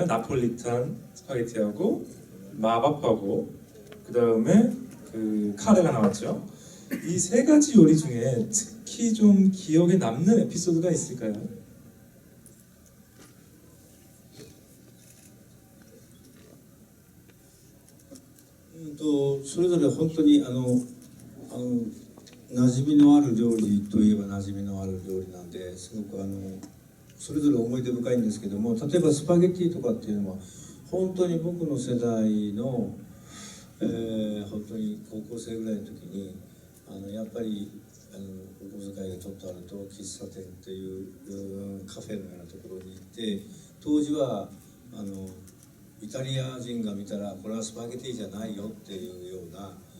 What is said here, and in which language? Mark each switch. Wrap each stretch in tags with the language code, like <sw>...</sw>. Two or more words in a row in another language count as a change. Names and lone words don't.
<ko>나폴리탄 스파게티하고 마밥하고 그 다음에 그 카레가 나왔죠. 이 세 가지 요리 중에 특히 좀 기억에 남는 에피소드가 있을까요?</ko> <ja>또 それぞれ本当に馴染みのある料理といえば馴染みのある料理なんですごくそれぞれ思い出深いんですけども、例えばスパゲッティとかっていうのは本当に僕の世代の、本当に高校生ぐらいの時にやっぱりお小遣いがちょっとあると喫茶店っていうカフェのようなところに行って、当時はイタリア人が見たらこれはスパゲティじゃないよっていうような</ja>